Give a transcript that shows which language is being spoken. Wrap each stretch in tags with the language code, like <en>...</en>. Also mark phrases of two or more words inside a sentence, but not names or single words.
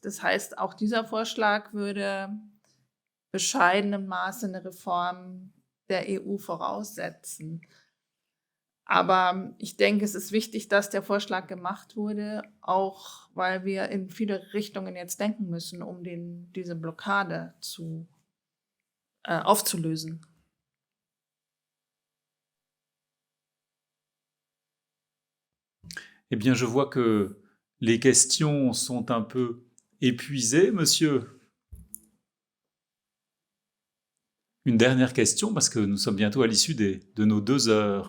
<de>Das heißt, auch dieser Vorschlag würde bescheidenem Maße eine Reform der EU voraussetzen. Aber ich denke, es ist wichtig, dass der Vorschlag gemacht wurde, auch weil wir in viele Richtungen jetzt denken müssen, um diese Blockade aufzulösen.</de> <fr>Eh bien, je vois que les questions sont un peu épuisées, monsieur. Une dernière question, parce que nous sommes bientôt à l'issue de nos 2 heures.</fr>